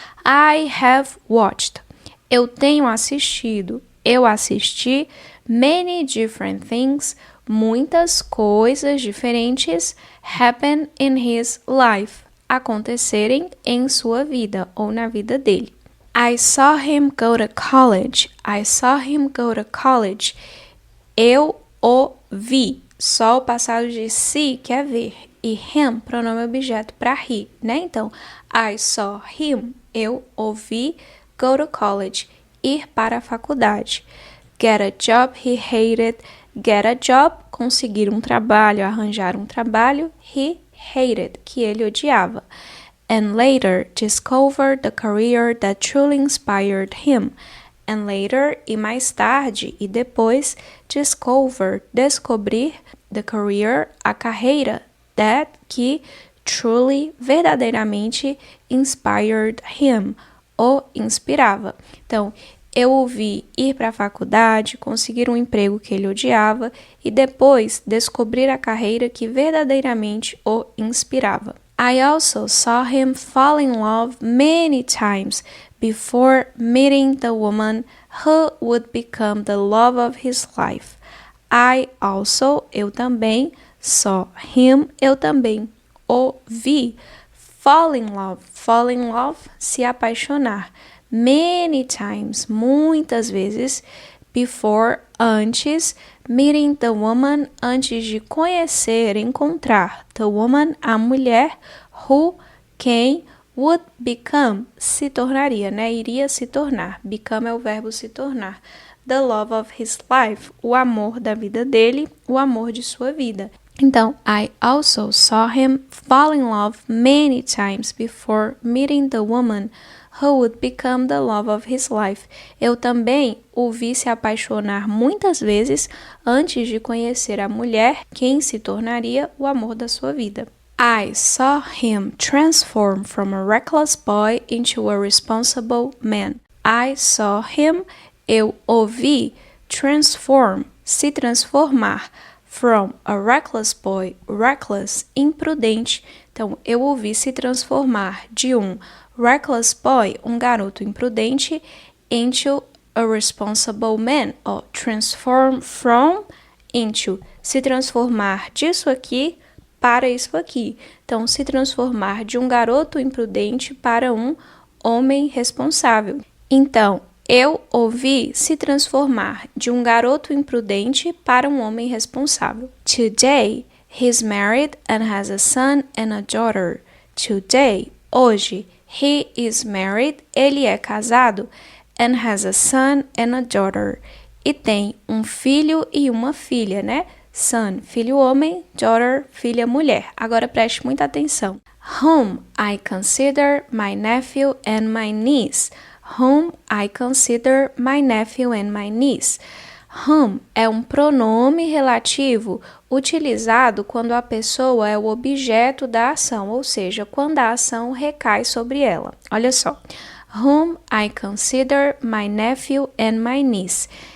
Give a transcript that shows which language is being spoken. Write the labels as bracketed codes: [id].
[en] I have watched. [pt] Eu tenho assistido. Eu assisti [en] many different things. [pt] Muitas coisas diferentes [en] happen in his life. [pt] Acontecerem em sua vida ou na vida dele. [en] I saw him go to college. I saw him go to college. [pt] Eu o vi. Só o passado de see, que é ver. E him, pronome objeto para he, né? Então, [en] I saw him, [pt] eu ouvi, [en] go to college, [pt] ir para a faculdade. [en] Get a job he hated, get a job, [pt] conseguir um trabalho, arranjar um trabalho, [en] he hated, [pt] que ele odiava. [en] and later discovered the career that truly inspired him. And later, [pt] e mais tarde, e depois, descobrir, [en] the career, [pt] a carreira, that, que, truly, verdadeiramente, [en] inspired him, [pt] o inspirava. Então, eu o vi ir para a faculdade, conseguir um emprego que ele odiava e depois descobrir a carreira que verdadeiramente o inspirava. [en] I also saw him fall in love many times before meeting the woman who would become the love of his life. I also, [pt] eu também, [en] saw him, [pt] eu também, o vi, [en] fall in love, [pt] se apaixonar, [en] many times, [pt] muitas vezes, before, antes, [en] meeting the woman, [pt] antes de conhecer, encontrar, the woman, a mulher, who, quem, [en] would become, [pt] se tornaria, né? Iria se tornar. Become é o verbo se tornar. [en] The love of his life, [pt] o amor da vida dele, o amor de sua vida. [en] Então, I also saw him fall in love many times before meeting the woman who would become the love of his life. [pt] Eu também o vi se apaixonar muitas vezes antes de conhecer a mulher, quem se tornaria o amor da sua vida. [en] I saw him transform from a reckless boy into a responsible man. I saw him, [pt] eu o vi, [en] transform, [pt] se transformar, [en] from a reckless boy, reckless, imprudente. [pt] Então, eu o vi se transformar de um [en] reckless boy, [pt] um garoto imprudente, [en] into a responsible man, [pt] or transform from, into, se transformar disso aqui para isso aqui. Então, se transformar de um garoto imprudente para um homem responsável. Então, eu o vi se transformar de um garoto imprudente para um homem responsável. [en] Today, he's married and has a son and a daughter. Today, hoje, he is married, [pt] ele é casado, [en] and has a son and a daughter. [pt] E tem um filho e uma filha, né? Son, filho homem, daughter, filha mulher. Agora preste muita atenção. [en] Whom I consider my nephew and my niece. Whom I consider my nephew and my niece. [pt] Whom é um pronome relativo utilizado quando a pessoa é o objeto da ação, ou seja, quando a ação recai sobre ela. Olha só. [en] Whom I consider my nephew and my niece.